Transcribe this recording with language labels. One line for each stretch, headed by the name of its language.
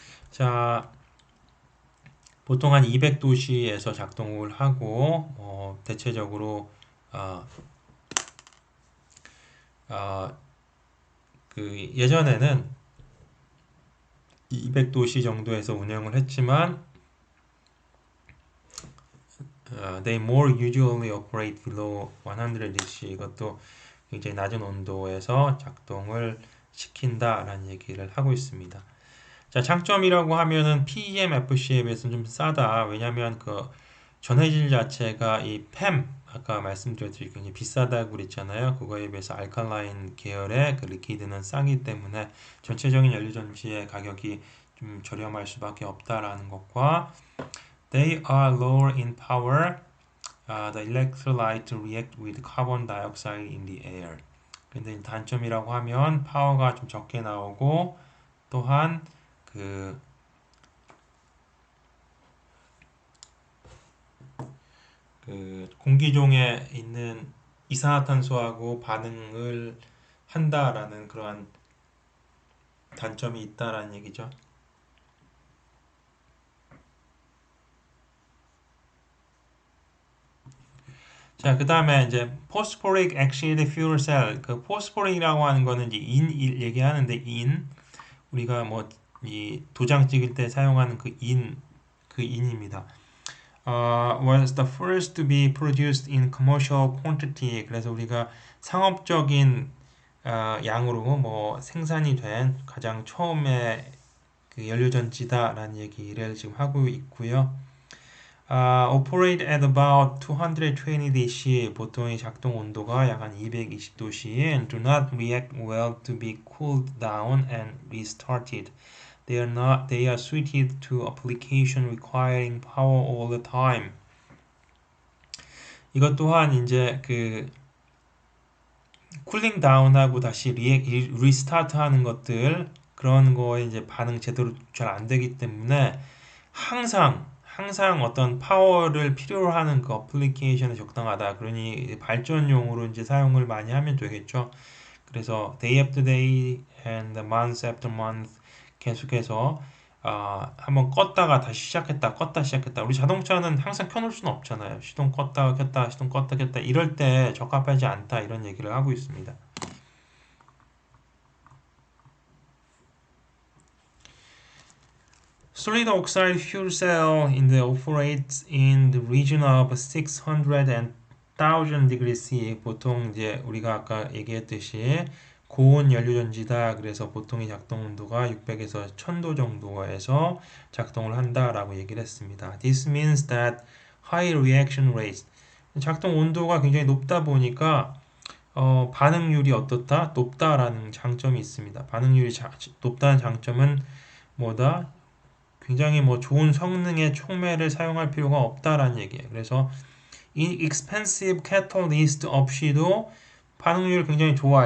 Korean: 자, 보통 한 200도씨에서 작동을 하고, 대체적으로 그 예전에는 200도씨 정도에서 운영을 했지만
English: they more usually operate below 100°C.
Korean: 이것도 굉장히 낮은 온도에서 작동을 시킨다라는 얘기를 하고 있습니다. 자, 장점이라고 하면은 PEMFC에 비해서는 좀 싸다. 왜냐면 그 전해질 자체가 이 PEM 아까 말씀드렸듯이 굉장히 비싸다고 그랬잖아요. 그거에 비해서 알칼라인 계열의 그 리퀴드는 싸기 때문에 전체적인 연료전지의 가격이 좀 저렴할 수밖에 없다라는 것과
English: they are lower in power. The electrolyte react with carbon dioxide in the air.
Korean: 근데 단점이라고 하면 파워가 좀 적게 나오고 또한 그 공기 중에 있는 이산화탄소하고 반응을 한다라는 그러한 단점이 있다라는 얘기죠. 자, 그 다음에 이제 phosphoric acid fuel cell. 그 phosphoric이라고 하는 거는 이제 인 얘기하는데 우리가 뭐 이 도장 찍을 때 사용하는 그 인입니다.
English: Was the first to be produced in commercial quantity.
Korean: 그래서 우리가 상업적인 양으로 뭐 생산이 된 가장 처음에 그 연료전지다라는 얘기를 지금 하고 있고요.
English: Operate at about 220°C.
Korean: 보통의 작동 온도가 약 한 220°C
English: and do not react well to be cooled down and restarted. They are suited to application requiring power all the time.
Korean: 이것 또한 이제 그 쿨링 다운하고 다시 리스타트 하는 것들 그런 거에 이제 반응 제대로 잘 안 되기 때문에 항상 어떤 파워를 필요로 하는 그 어플리케이션에 적당하다. 그러니 발전용으로 이제 사용을 많이 하면 되겠죠. 그래서
English: day after day and month after month
Korean: 계속해서 한번 껐다가 다시 시작했다 껐다 시작했다. 우리 자동차는 항상 켜놓을 수는 없잖아요. 시동 껐다가 켰다 시동 껐다 켰다 이럴 때 적합하지 않다 이런 얘기를 하고 있습니다.
English: Solid oxide fuel cell operates in the region of 600 and 1000 degrees C.
Korean: 보통 이제 우리가 아까 얘기했듯이 고온 연료전지다. 그래서 보통의 작동 온도가 600에서 1000도 정도에서 작동을 한다라고 얘기를 했습니다.
English: This means that high reaction rates.
Korean: 작동 온도가 굉장히 높다 보니까 반응률이 어떻다? 높다라는 장점이 있습니다. 반응률이 높다는 장점은 뭐다? 굉장히 뭐 좋은 성능의 촉매를 사용할 필요가 없다라는 얘기예요. 그래서 inexpensive catalyst 없이도 반응률이 굉장히 좋아.